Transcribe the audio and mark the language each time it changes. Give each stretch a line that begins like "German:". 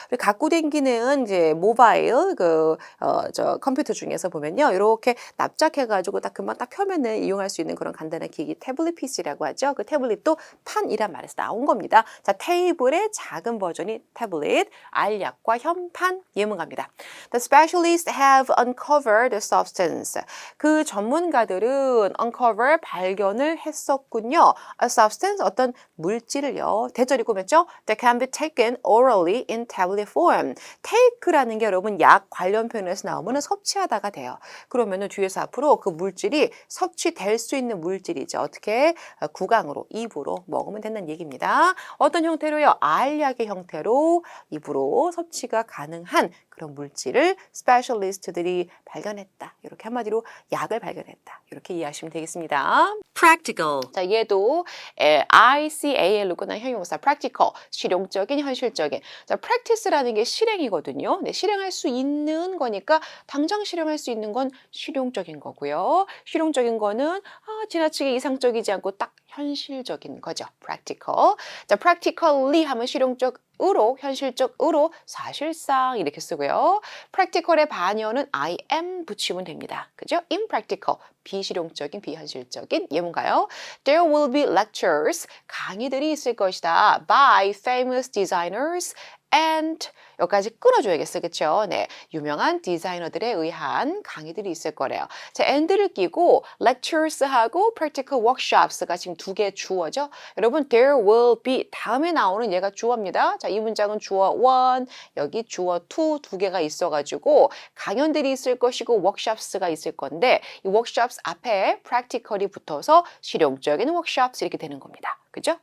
Korean: 갖고 다니는 이제 모바일 컴퓨터 중에서 보면요. 이렇게 납작해가지고 딱 금방 딱 펴면은 이용할 수 있는 그런 간단한 기기 태블릿 PC라고 하죠. 그 태블릿도 판이란 말에서 나온 겁니다. 자, 테이블의 작은 버전이 태블릿, 알약과 현판 예문 갑니다.
English: The specialists have uncovered the substance.
Korean: 그 전문가들은 uncover 발견을 했었군요. A substance 어떤 물질을요. 대절이 꾸몄죠?
English: That can be taken orally in tablet form.
Korean: take라는 게 여러분 약 관련 표현에서 나오면 섭취하다가 돼요. 그러면은 뒤에서 앞으로 그 물질이 섭취될 수 있는 물질이죠. 어떻게? 구강으로, 입으로 먹으면 된다는 얘기입니다. 어떤 형태로요? 알약의 형태로 입으로 섭취가 가능한 그런 물질을 스페셜리스트들이 발견했다. 이렇게 한마디로 약을 발견했다. 이렇게 이해하시면 되겠습니다.
English: Practical.
Korean: 자, 얘도 ICAL로 끝난 형용사 practical, 실용적인, 현실적인. 자, practice라는 게 실행이거든요. 네, 실행할 수 있는 거니까 당장 실행할 수 있는 건 실용적인 거고요. 실용적인 거는 지나치게 이상적이지 않고 딱 현실적인 거죠.
English: practical.
Korean: 자, practically 하면 실용적으로, 현실적으로, 사실상 이렇게 쓰고요. practical의 반연은 I am 붙이면 됩니다. 그죠? impractical, 비실용적인, 비현실적인 예문가요?
English: There will be lectures,
Korean: 강의들이 있을 것이다.
English: By famous designers and
Korean: 여기까지 끊어줘야겠어, 그렇죠? 네, 유명한 디자이너들에 의한 강의들이 있을 거래요. 자, and를 끼고 lectures하고 practical workshops가 지금 두 개 주어죠. 여러분, there will be 다음에 나오는 얘가 주어입니다. 자, 이 문장은 주어 one, 여기 주어 two 두 개가 있어가지고 강연들이 있을 것이고 workshops가 있을 건데 이 workshops 앞에 practical이 붙어서 실용적인 workshops 이렇게 되는 겁니다. 그죠?